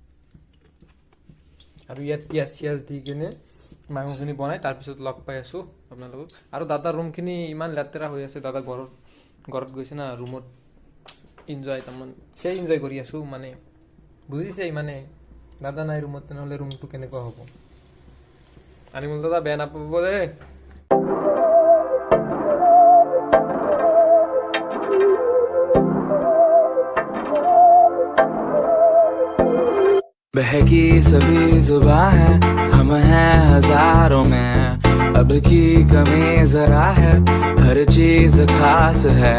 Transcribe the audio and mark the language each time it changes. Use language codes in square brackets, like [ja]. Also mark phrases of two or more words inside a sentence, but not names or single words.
[as] আৰু ইয়াত পিঁয়াজ চিয়াজ দি কিনে মাংসখিনি বনাই তাৰপিছত লগ পাই আছোঁ আপোনালোকক। আৰু দাদাৰ ৰুমখিনি ইমান লেতেৰা হৈ আছে। দাদা ঘৰত গৈছে না, ৰুমত এনজয় তাৰমানে সেই এনজয় কৰি আছোঁ, মানে বুজিছে। মানে দাদা নাই ৰুমত, তেনেহ'লে ৰুমটো কেনেকুৱা হ'ব? আনিমল দাদা বেয়া নাপাব দেই। [hi] बहकी सभी जुबां है, हम हैं हजारों में। अब की कमी जरा है, हर चीज खास है।